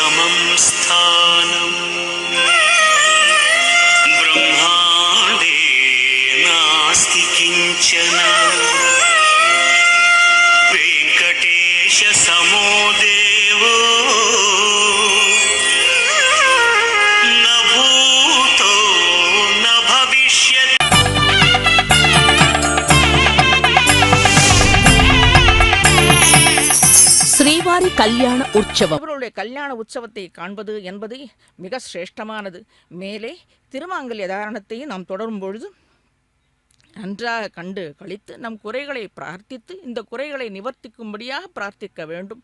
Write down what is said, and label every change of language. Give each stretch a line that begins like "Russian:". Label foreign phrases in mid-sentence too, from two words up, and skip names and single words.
Sanskrit: संस्थानम् ब्रह्माण्डे नास्ति किञ्चन वेङ्कटेश समो देवो न भूतो न भविष्यति.
Tamil: ஸ்ரீவாரி கல்யாண உற்சவம். இவர்களுடைய கல்யாண உற்சவத்தை காண்பது என்பது மிக சிரேஷ்டமானது. மேலே திருமாங்கல்ய தாரணத்தையும் நாம் தொடரும் பொழுது நன்றாக கண்டு கழித்து நம் குறைகளை பிரார்த்தித்து இந்த குறைகளை நிவர்த்திக்கும்படியாக பிரார்த்திக்க வேண்டும்.